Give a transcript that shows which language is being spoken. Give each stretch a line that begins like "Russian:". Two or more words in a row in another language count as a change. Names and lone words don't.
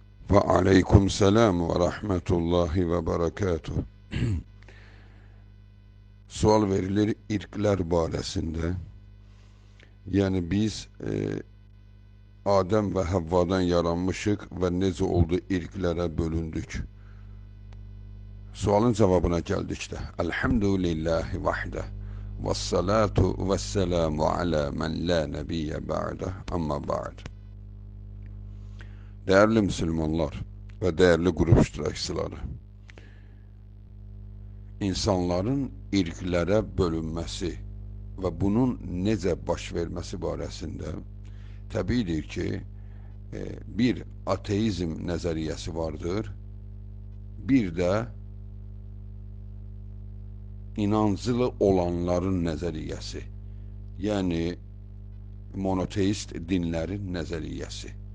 Arabic: وعليكم السلام ورحمة الله وبركاته.
Azerbaijani: Sual verilir irkler barəsində. Yəni biz Adəm və Həvvadan yaranmışıq və necə oldu irklərə bölündük. Sualın cavabına gəldikdə.
Arabic: الحمد لله وحده. والصلاة والسلام على من لا نبي بعده. أما بعد.
Turkish: Değerli Müslümanlar ve değerli grup iştirakçıları, insanların
Azerbaijani: irklərə bölünməsi və bunun necə baş verməsi barəsində təbiidir ki, bir ateizm nəzəriyyəsi vardır, bir də inancılı olanların nəzəriyyəsi, yəni monoteist dinlərin nəzəriyyəsi.